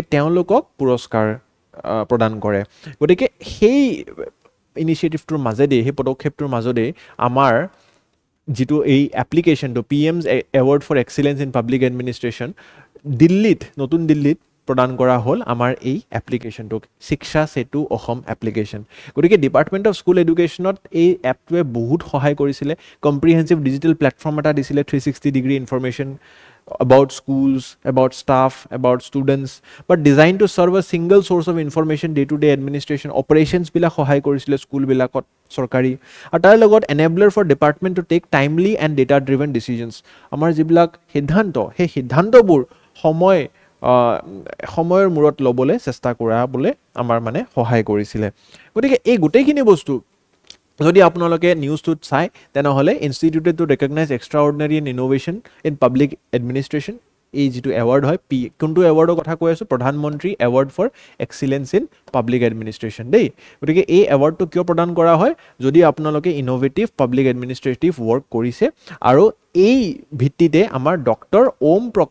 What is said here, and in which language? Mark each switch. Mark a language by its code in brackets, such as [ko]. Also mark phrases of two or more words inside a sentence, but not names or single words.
[as] তেওঁলোকক পুৰস্কাৰ প্ৰদান কৰে গতিকে সেই ইনিচিয়েটিভটোৰ মাজেদি সেই পদক্ষেপটোৰ মাজেদি আমাৰ যিটো এই এপ্লিকেশ্যনটো [en] PM's Award for Excellence in Public Administration [as] দিল্লীত নতুন দিল্লীত প্ৰদান কৰা হ'ল আমাৰ এই এপ্লিকেশ্যনটোক শিক্ষা সেতু অসম এপ্লিকেশ্যন গতিকে ডিপাৰ্টমেণ্ট অফ স্কুল এডুকেশ্যনত এই এপটোৱে বহুত সহায় কৰিছিলে [en] comprehensive digital platform [as] এটা দিছিলে [en] 360 ডিগ্ৰী ইনফৰমেশ্যন about schools, about staff, about students, but designed to serve a single source of information day-to-day administration, operations [as] bila সহায় কৰিছিলে স্কুল বিলাকত সৰকাৰি আৰু তাৰ লগত [en] enabler for department to take timely and data driven decisions [as] আমাৰ যিবিলাক সিদ্ধান্ত সেই সিদ্ধান্তবোৰ সময়ৰ মূৰত ল'বলৈ চেষ্টা কৰাবলৈ আমাৰ মানে সহায় কৰিছিলে গতিকে এই গোটেইখিনি বস্তু যদি আপোনালোকে নিউজটোত চাই তেনেহ'লে [en] instituted to recognize extraordinary and innovation in public administration [as] এই যিটো এৱাৰ্ড হয় কোনটো এৱাৰ্ডৰ কথা কৈ আছোঁ প্ৰধানমন্ত্ৰী [en] award for excellence in public administration [as] দেই গতিকে এই এৱাৰ্ডটো কিয় প্ৰদান কৰা হয় যদি আপোনালোকে ইনোভেটিভ [en] public administrative work [as] কৰিছে আৰু এই ভিত্তিতে আমাৰ ডক্টৰ ওম